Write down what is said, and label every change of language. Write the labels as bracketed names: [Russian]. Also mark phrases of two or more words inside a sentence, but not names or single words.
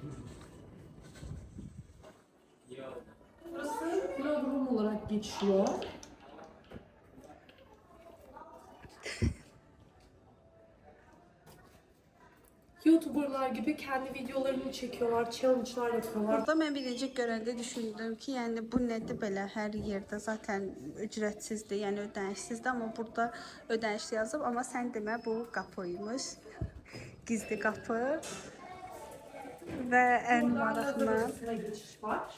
[Turkish] Burası [English] vlog room [Turkish] olarak geçiyor. YouTube YouTuber'lar gibi kendi videolarını çekiyorlar, challenge'lar yapıyorlar. [Azerbaijani] Burada mən birinci görəndə düşündüm ki, yəni bu nədir belə hər yerdə [Turkish] zaten ücretsizdir, [Azerbaijani] yəni ödənişsizdir, amma burada ödənişli yazıb, amma sən demə bu qapıymış. Gizli qapı və ən Buradan maraqlı [Turkish] lazer arasına geçiş var.